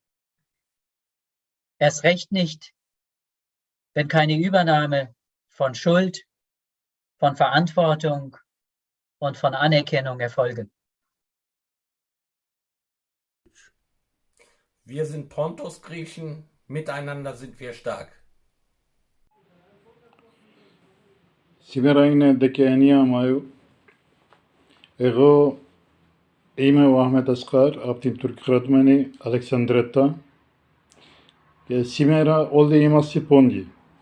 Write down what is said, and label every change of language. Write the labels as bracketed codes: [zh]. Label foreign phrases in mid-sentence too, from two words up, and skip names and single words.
[de] Erst recht nicht, wenn keine Übernahme von Schuld, von Verantwortung und von Anerkennung erfolgen. Wir sind Pontus-Griechen, miteinander sind wir stark. [el] Σήμερα είναι 19 Μαΐου. Εγώ είμαι ο Αχμέτ Ασκάρ από την τουρκοκρατούμενη Αλεξανδρέτα και σήμερα όλοι είμαστε πόντιοι.